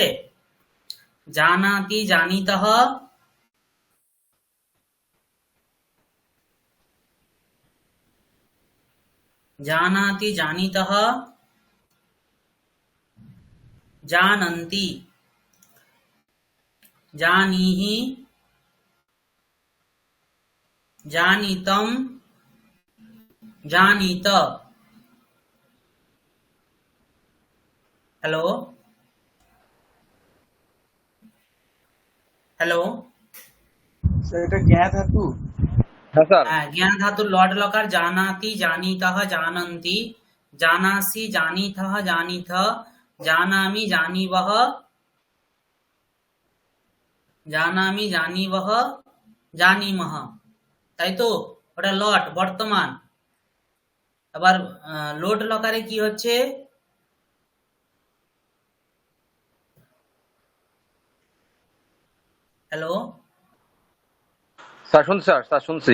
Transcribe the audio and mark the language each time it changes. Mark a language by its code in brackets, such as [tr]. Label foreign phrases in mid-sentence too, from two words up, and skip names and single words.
[sa] জানাতি, জানিতঃ, জানাতি, জানিতঃ, जानन्ति, जानीहि, जानीतं, जानीत। [en] hello, hello. [bn] স্যার এটা জ্ঞা ধাতু। হ্যাঁ স্যার। [sa] ज्ञान धातु लॉट लकार जानाति, जानीतः, जानन्ति, जानासि, जानीथः, जानीथ, जानामि, जानीवः, জানামি, জানিবহ, জানিমহ। [bn] তাই তো? ওটা লট, বর্তমান। আবার লোট লকারে কি হচ্ছে? হ্যালো, স্যার শুনছি, স্যার শুনছি।